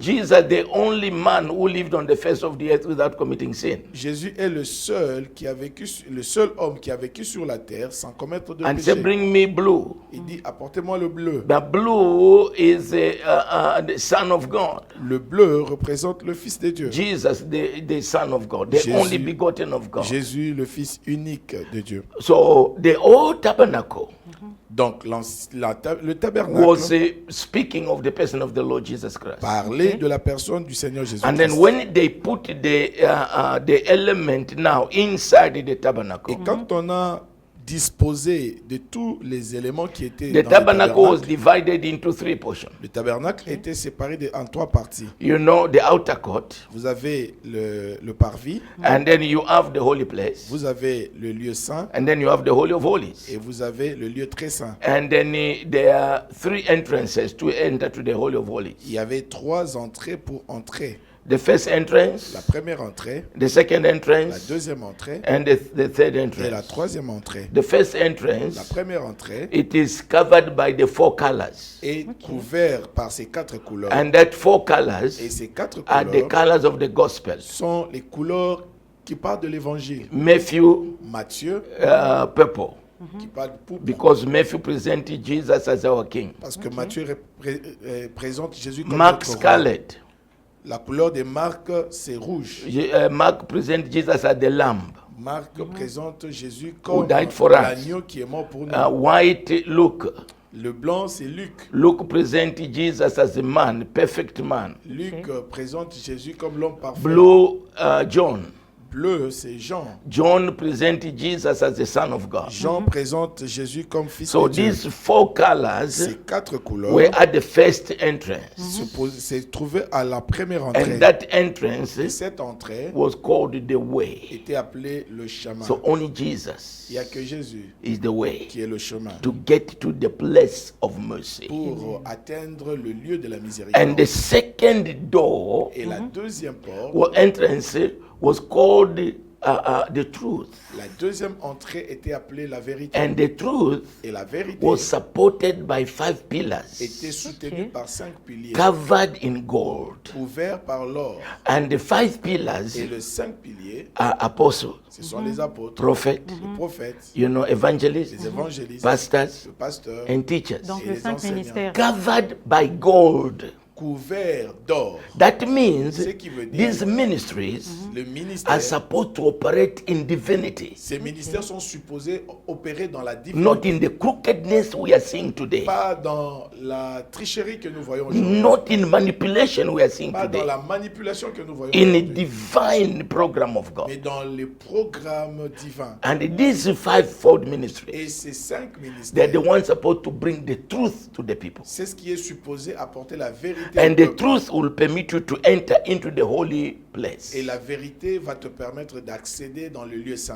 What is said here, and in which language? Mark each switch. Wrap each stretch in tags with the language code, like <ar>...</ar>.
<en>Jesus, the only man who lived on the face of the earth without committing sin.</en> <fr>Jésus est le seul homme qui a vécu sur la terre sans commettre de</fr> <en>And say,</en> <fr>péché.</fr> <en>bring me blue.</en> <fr>Il dit, apportez-moi le bleu.</fr> <en>The blue is the Son of God.</en> <fr>Le bleu représente le Fils de Dieu.</fr> <en>Jesus, the Son of God, the</en> <fr>Jésus.</fr> <en>only begotten of God.</en> <fr>Jésus, le Fils unique de Dieu.</fr> <en>So the old tabernacle</en> <fr>Donc, le</fr> <en>was</en> <fr>tabernacle</fr> <en>speaking of the person of the Lord Jesus Christ.</en> <fr>parlait de la personne du Seigneur Jésus.</fr> <en>And then when they put the element now inside the</en> <fr>Et</fr> <en>tabernacle,</en> <fr>quand on a disposé de tous les éléments qui étaient</fr> <en>the</en> <fr>dans</fr> <en>tabernacle was</en> <fr>le</fr> <en>divided into three portions.</en> <fr>tabernacle était séparé en trois parties.</fr> <en>You know, the outer court,</en> <fr>Vous avez le parvis,</fr> <en>and then you have the holy place,</en> <fr>vous avez le lieu saint</fr> <en>and then you have the Holy of Holies.</en> <fr>et vous avez le lieu très saint.</fr> <en>And then there are three entrances to enter to the Holy of</en> <fr>Il</fr> <en>Holies.</en> <fr>y avait trois entrées pour entrer.</fr> <en>The first</en> <fr>La</fr> <en>entrance,</en> <fr>première entrée,</fr> <en>the second</en> <fr>la</fr> <en>entrance,</en> <fr>deuxième entrée</fr> <en>and the third</en> <fr>et la</fr> <en>entrance.</en> <fr>troisième entrée.</fr> <en>The first</en> <fr>La</fr> <en>entrance,</en> <fr>première entrée</fr> <en>it is covered by the four colors.</en> <fr>est couverte par ces quatre couleurs.</fr> <en>And that four colors</en> <fr>Et ces quatre</fr> <en>are the</en> <fr>couleurs</fr> <en>colors of the gospel.</en> <fr>sont les couleurs qui parlent de l'évangile.</fr> <en>Matthew,</en> <fr>Matthieu,</fr> <en>purple,</en> <fr>qui parle de pourpre,</fr> <en>because Matthew presented Jesus as our king.</en> <fr>parce que Matthieu présente Jésus comme</fr> <en>Mark</en> <fr>notre roi.</fr> <en>scarlet,</en> <fr>La couleur de Marc, c'est rouge.</fr> <en>Mark presents Jesus as the lamb.</en> <fr>Marc présente Jésus</fr> <en>Who</en> <fr>comme</fr> <en>died for us.</en> <fr>l'agneau qui est mort pour nous.</fr> <en>White, Luke.</en> <fr>Le blanc, c'est Luc.</fr> <en>Luke presented Jesus as a man, perfect man.</en> <fr>Luc présente Jésus comme l'homme parfait.</fr> <en>Blue, John.</en> <fr>Bleu, c'est Jean.</fr> <en>John presented Jesus as the Son of God.</en> <fr>Jean présente Jésus comme fils</fr> <en>So</en> <fr>de Dieu.</fr> <en>these four colors</en> <fr>Ces quatre couleurs</fr> <en>were at the first entrance.</en> <fr>se trouvaient à la première</fr> <en>And</en> <fr>entrée.</fr> <en>that entrance</en> <fr>Et cette entrée</fr> <en>was called the way.</en> <fr>était appelée le chemin.</fr> <en>So only Jesus</en> <fr>Il n'y a que Jésus</fr> <en>is the way</en> <fr>qui est le chemin</fr> <en>to get to the place of mercy.</en> <fr>pour atteindre le lieu de la</fr> <en>And</en> <fr>miséricorde.</fr> <en>the second door</en> <fr>Et la deuxième porte,</fr> <en>or entrance was called the truth.</en> <fr>la deuxième entrée était appelée la vérité.</fr> <en>And the truth</en> <fr>Et la vérité</fr> <en>was supported by 5 pillars,</en> <fr>était soutenue par 5 piliers,</fr> <en>covered in gold.</en> <fr>couverts par l'or.</fr> <en>And the 5 pillars</en> <fr>Et les 5 piliers,</fr> <en>are apostles,</en> <fr>ce sont les apôtres,</fr> <en>prophets,</en> <fr>les prophètes,</fr> <en>you know, evangelists,</en> <fr>les évangélistes,</fr> <en>pastors,</en> <fr>le pasteur,</fr> <en>and teachers.</en> <fr>Donc Et les les 5 enseignants. ministères.</fr> <en>Covered by gold.</en> <fr>couverts d'or.</fr> <en>That means</en> <fr>Ce qui veut dire-</fr> <en>these ministries</en> <fr>Le ministère,</fr> <en>are supposed to operate in divinity,</en> <fr>ces ministères sont supposés opérer dans la</fr> <en>not</en> <fr>divinité,</fr> <en>in the crookedness we are seeing today,</en> <fr>pas dans la tricherie que nous voyons aujourd'hui,</fr> <en>not in manipulation we are seeing</en> <fr>pas dans</fr> <en>today,</en> <fr>la manipulation que nous voyons</fr> <en>in a</en> <fr>aujourd'hui,</fr> <en>divine program of God.</en> <fr>mais dans les programmes divins.</fr> <en>And these fivefold ministries,</en> <fr>Et ces 5</fr> <en>they're</en> <fr>ministères,</fr> <en>the ones supposed to bring the truth to the people.</en> <fr>c'est ce qui est supposé apporter la vérité.</fr> <en>And</en> <fr>au</fr> <en>the</en> <fr>peuple.</fr> <en>truth will permit you to enter into the holy place.</en> <fr>Et la vérité va te permettre d'accéder dans le lieu saint.</fr>